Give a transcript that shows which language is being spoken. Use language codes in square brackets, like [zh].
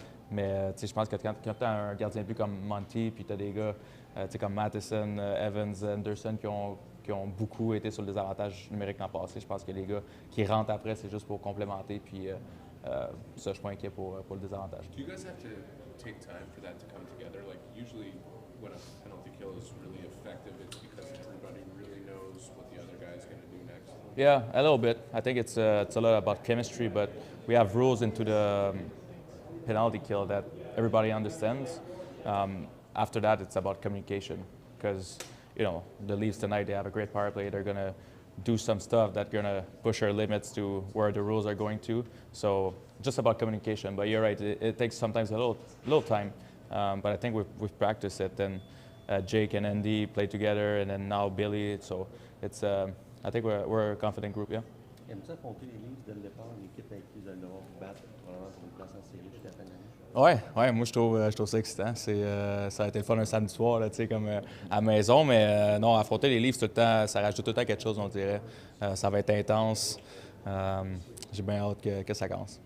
[fr] Mais je pense que quand tu as un gardien de but comme Monty, puis tu as des gars comme Matheson, Evans, Anderson qui ont beaucoup été sur le désavantage numérique l'an passé, je pense que les gars qui rentrent après, c'est juste pour complémenter. Puis ça, je suis pas inquiet pour le désavantage. [en] Do you guys have to take time for that to come together? Like usually when a penalty kill is really effective, it's because everybody really knows what the other guy's going to do next. Yeah, a little bit. I think it's a lot about chemistry, but we have rules into the penalty kill that everybody understands. After that, it's about communication because, the Leafs tonight, they have a great power play. They're going to do some stuff that's going to push our limits to where the rules are going to. So just about communication. But you're right, it takes sometimes a little time. But I think we've practiced it. And Jake and Andy play together, and then now Billy. So it's I think we're a confident group, yeah. [fr] Aimes-tu affronter les Leafs dès le départ, l'équipe avec qui vous allez devoir vous battre probablement pour une place en série jusqu'à la fin de l'année? Oui, moi je trouve ça excitant. Ça a été le fun un samedi soir, là, comme à la maison, mais non, affronter les Leafs tout le temps, ça rajoute tout le temps quelque chose, on dirait. Ça va être intense. J'ai bien hâte que ça commence.